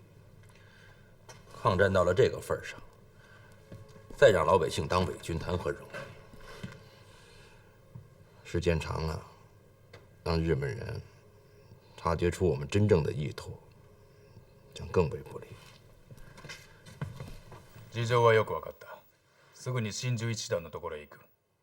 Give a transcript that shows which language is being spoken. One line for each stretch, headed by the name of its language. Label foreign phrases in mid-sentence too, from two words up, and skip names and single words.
Chinese: 抗战到了这个份上，再让老百姓当伪军，谈何容易？时间长了，让日本人察觉出我们真正的意图，将更为不利。
Japanese: 事情はよく分かった。すぐに真珠一団のところへ行く。